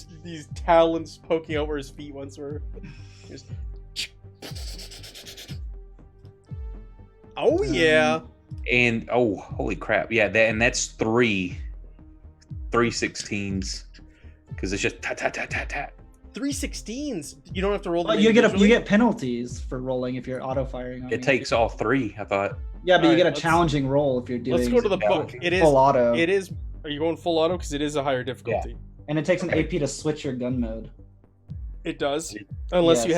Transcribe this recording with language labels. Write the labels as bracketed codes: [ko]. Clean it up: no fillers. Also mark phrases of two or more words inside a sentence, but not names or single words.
[en] these talons poking out where his feet once were. Just... Oh yeah. And oh, holy crap! Yeah, that's three 16s because it's just tat tat tat tat tat. 316s. You don't have to roll them Well, you individually? get penalties for rolling if you're auto firing on It me. takes all three. I thought. Yeah, but you Alright, get a let's- challenging roll if you're doing. Let's go to the Yeah. book. It is full auto. It is. Are you going full auto? Because it is a higher difficulty. And it takes an AP to switch your gun mode. It does, unless you